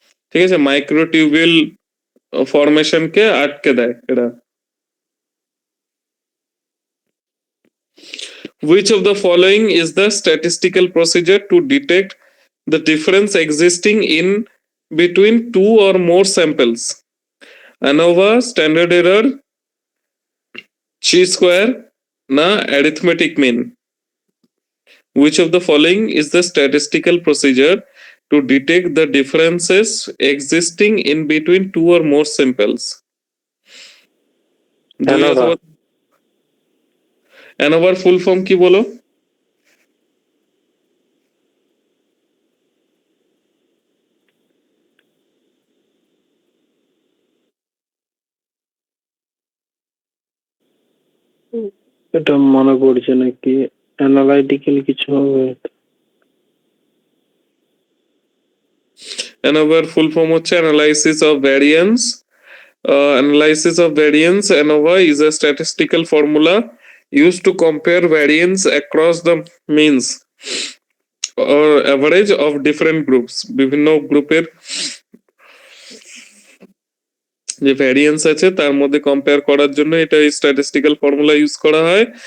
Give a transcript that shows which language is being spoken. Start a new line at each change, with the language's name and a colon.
Bangla: ঠিক আছে, মাইক্রোটিউবিউল ফরমেশনকে আটকে দেয় এরা।
English: Which of the following is the statistical procedure to detect the difference existing in between two or more samples? ANOVA, standard error, chi-square, na arithmetic mean? Which of the following is the statistical procedure to detect the differences existing in between two or more samples? ANOVA।
Bangla: ANOVA full form কি বলো? এটা মনে পড়ছে না, কি analytical কিছু হবে। ANOVA full form হচ্ছে analysis of variance.
English: Analysis of variance, ANOVA, is a statistical formula used to compare variance across the means or average of different groups.
Bangla: বিভিন্ন গ্রুপের যে ভ্যারিয়েন্স আছে তার মধ্যে কম্পেয়ার করার জন্য এটা স্ট্যাটিস্টিক্যাল ফর্মুলা ইউজ করা হয়।